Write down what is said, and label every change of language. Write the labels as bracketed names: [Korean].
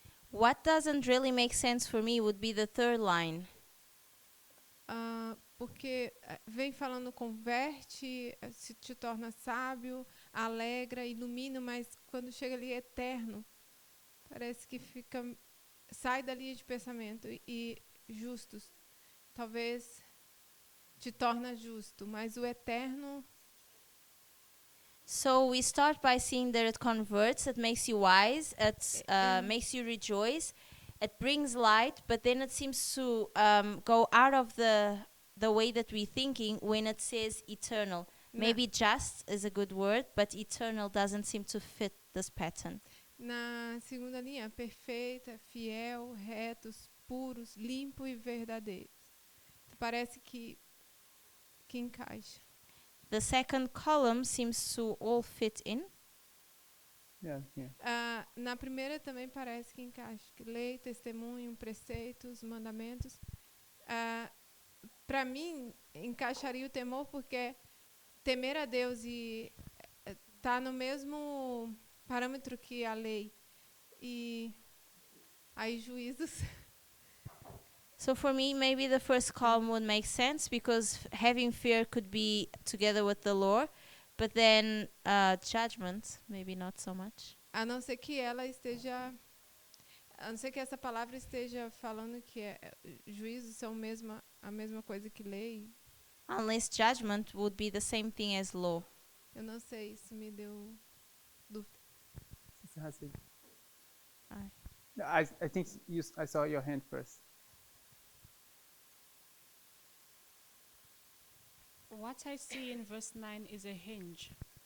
[English] What doesn't really make sense for me would be the third line. [Portuguese] Porque vem falando converte, se te torna sábio, alegra, ilumina, mas quando chega ali é eterno, parece que sai da linha de pensamento e justos. Talvez te torna justo, mas o eterno. [English] So we start by seeing that it converts, it makes you wise, it makes you rejoice, it brings light, but then it seems to go out of the way that we're thinking when it says eternal. Maybe just is a good word, but eternal doesn't seem to fit this pattern. [Portuguese] Na segunda linha, perfeita, fiel, retos, puros, limpo e verdadeiros. Parece que encaixa. [English] The second column seems to all fit in. Yeah, yeah. [Portuguese] Na primeira também parece que encaixa. Lei, testemunho, preceitos, mandamentos. Para mim, encaixaria o temor porque temer a Deus e tá no mesmo parâmetro que a lei. E aí juízos. So for me, maybe the first column would make sense because having fear could be together with the Lord, but then judgment, maybe not so much. A não ser que ela esteja A não ser que essa palavra esteja falando que juízos são a mesma coisa que lei. Unless judgment would be the same thing as law. Eu não sei, isso me deu dúvida. [English] Sister Hassid. Ai. I think I saw your hand first. What I see in verse 9 is a hinge.